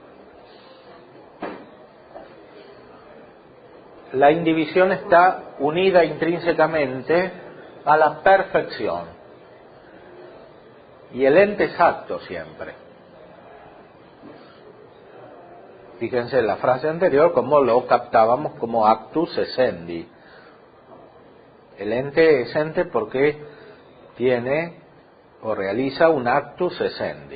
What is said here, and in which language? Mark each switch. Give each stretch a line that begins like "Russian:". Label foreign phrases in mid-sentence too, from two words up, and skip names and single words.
Spanish: La indivisión está unida intrínsecamente a la perfección. Y el ente es acto siempre. Fíjense en la frase anterior cómo lo captábamos como
Latin: actus essendi.
Spanish: El ente es ente porque tiene o realiza un
Latin: actus essendi.